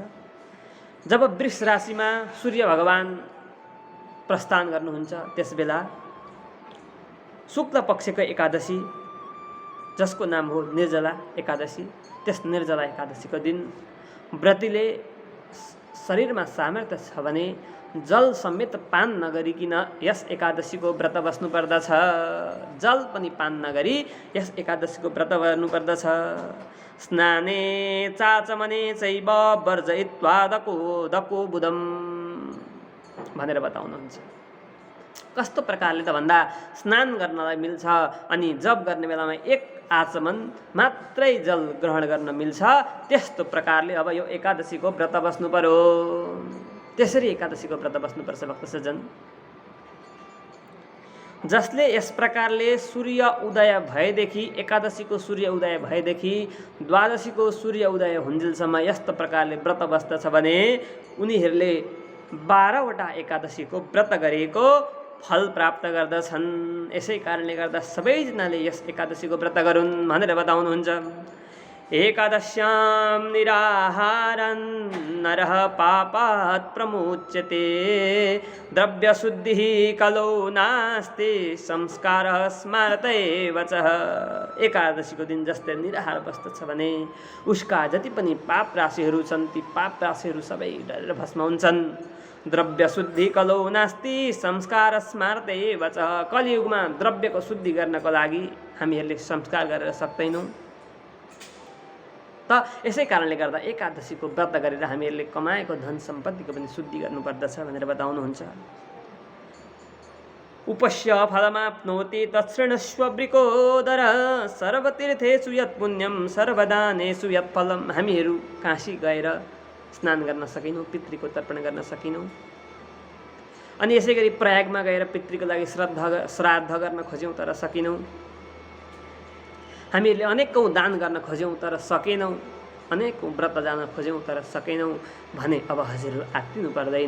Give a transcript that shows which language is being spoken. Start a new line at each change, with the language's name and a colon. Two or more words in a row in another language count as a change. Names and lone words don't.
Nepali: जब वृष राशिमा सूर्य भगवान प्रस्थान गर्नुहुन्छ त्यसबेला शुक्ल पक्षको एकादशी, जसको नाम हो निर्जला एकादशी, त्यस निर्जला एकादशीको दिन व्रतीले शरीरमा सामर्थ्य छ भने जल समेत पान नगरिकन यस एकादशीको व्रत बस्नु पर्दछ। जल पनि पान नगरी यस एकादशीको व्रत गर्नुपर्दछ।
Sanskrit: स्नाने चाचमने चैव वर्जयित्वा दको बुधम
Nepali: भनेर बताउनुहुन्छ। कस्तो प्रकारले त भन्दा स्नान गर्नलाई मिल्छ अनि जप गर्ने बेलामा एक आचमन मात्रै जल ग्रहण गर्न मिल्छ, त्यस्तो प्रकारले अब यो एकादशीको व्रत बस्नु पर्यो। त्यसरी एकादशीको व्रत बस्नुपर्छ भक्त सज्जन। जसले यस प्रकारले सूर्य उदय भएदेखि, एकादशीको सूर्य उदय भएदेखि द्वादशीको सूर्य उदय हुन्जेलसम्म यस्तो प्रकारले व्रत बस्दछ भने उनीहरूले 12वटा एकादशीको व्रत गरेको फल प्राप्त गर्दछन्। यसै कारणले गर्दा सबैजनाले यस एकादशीको व्रत गरून् भनेर बताउनुहुन्छ।
Sanskrit: एकादश्यां निराहारं नरः पापात् प्रमुच्यते द्रव्यशुद्धिः कलौ नास्ति संस्कारः स्मारत एव च।
Nepali: एकादशीको दिन जस्तै निराहार बस्दछ भने उसका जति पनि पाप राशिहरू छन् ती पाप राशिहरू सबै डरेर भस्म हुन्छन्।
Sanskrit: द्रव्य शुद्धि कलौ नास्ति संस्कार स्मारत एव च।
Nepali: कलियुगमा द्रव्यको शुद्धि गर्नको लागि हामीहरूले संस्कार गरेर सक्दैनौँ। त यसै कारणले गर्दा एकादशीको व्रत गरेर हामीहरूले कमाएको धन सम्पत्तिको पनि शुद्धि गर्नुपर्दछ भनेर बताउनुहुन्छ।
Sanskrit: उपस्य फलमाप्नोति तत्शृणस्व वृकोदर सर्वतीर्थेषु यत् पुण्यं सर्वदानेषु यत् फलम।
Nepali: हामीहरू काशी गएर स्नान गर्न सकेनौँ, पितृको तर्पण गर्न सकेनौँ। अनि यसै गरी प्रयागमा गएर पितृको लागि श्राद्ध गर्न खोज्यौँ तर सकेनौँ। हामीहरूले अनेकौँ दान गर्न खोज्यौँ तर सकेनौँ, अनेकौँ व्रत जान खोज्यौँ तर सकेनौँ भने अब हजुरहरू आत्तिनु पर्दैन।